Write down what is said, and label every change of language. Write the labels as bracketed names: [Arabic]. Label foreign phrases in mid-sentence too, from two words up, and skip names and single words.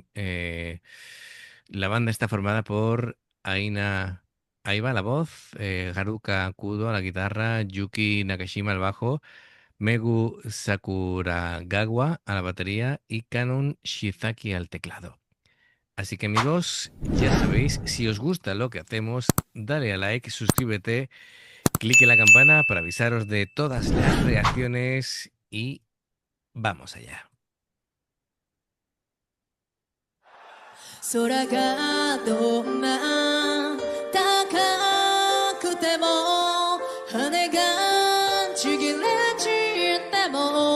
[Spanish] La banda está formada por Aina Aiba a la voz, Haruka Kudo a la guitarra, Yuki Nakashima al bajo, Megu Sakuragawa a la batería y Kanon Shizaki al teclado. Así que amigos, ya sabéis, si os gusta lo que hacemos, dale a like, suscríbete, clique la campana para avisaros de todas las reacciones y vamos allá. [Japanese] 空がどんな高くても羽がちぎれ散っても